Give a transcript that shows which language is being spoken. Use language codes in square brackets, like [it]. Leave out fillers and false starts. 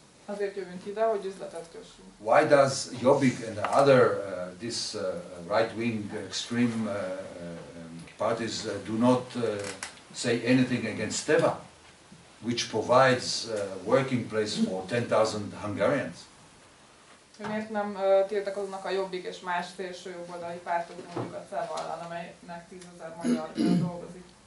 [hu] Azért jövünk ide, hogy üzletet kössünk. [en] Why does Jobbik and the other right-wing extreme parties do not say anything against Teva, which provides working place for 10,000 Hungarians? [hu] Miért nem tiltakoznak a Jobbik és más szélső jobboldali pártok, mondjuk a Teva ellen, amelynek 10,000 magyar dolgozik?